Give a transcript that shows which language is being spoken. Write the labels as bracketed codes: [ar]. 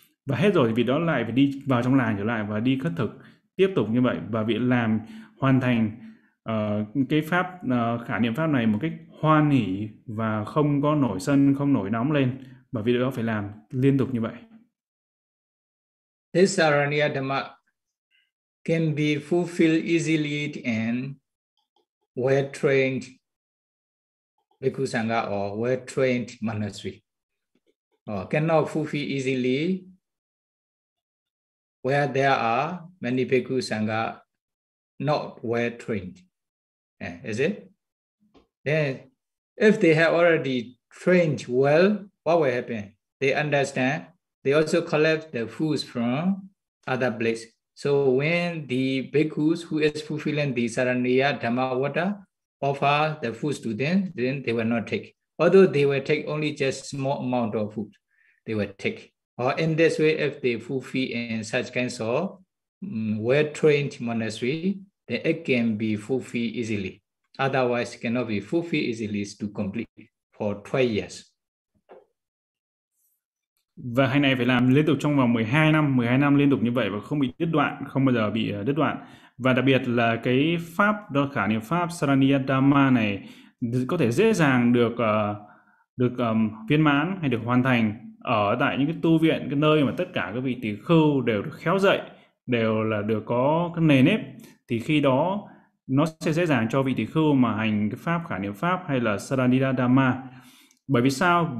[vi] Và hết rồi thì vị đó lại phải đi vào trong làng trở lại và đi khất thực tiếp tục như vậy, và vị làm hoàn thành cái pháp khả niệm pháp này một cách hoan hỉ và không có nổi sân, không nổi nóng lên. Và vì đó phải làm liên tục như vậy. [en] This Saraniya Dhamma can be fulfilled easily and well-trained Bhikkhu Sangha or well-trained Manasvi. Cannot fulfill easily where there are many Bhikkhu Sangha not well-trained. Is it? Then, if they have already trained well, what will happen? They understand. They also collect the foods from other places. So when the bhikkhus who is fulfilling the Saraniya Dhamma water offer the foods to them, then they will not take. Although they will take only just small amount of food, they will take. Or in this way, if they fulfill in such kinds of well-trained monastery, then it can be fulfilled easily. Otherwise, it cannot be fulfilled easily to complete for 12 years. [vi] Và hành này phải làm liên tục trong vòng 12 năm, 12 năm liên tục như vậy và không bị đứt đoạn, không bao giờ bị đứt đoạn. Và đặc biệt là cái pháp, đó khả niệm pháp Saraniya Dhamma này có thể dễ dàng được viên mãn hay được hoàn thành ở tại những cái tu viện, cái nơi mà tất cả các vị tỳ khưu đều được khéo dạy, đều là được có cái nề nếp, thì khi đó nó sẽ dễ dàng cho vị tỳ khưu mà hành cái pháp khả niệm pháp hay là Saraniya Dhamma. Bởi vì sao?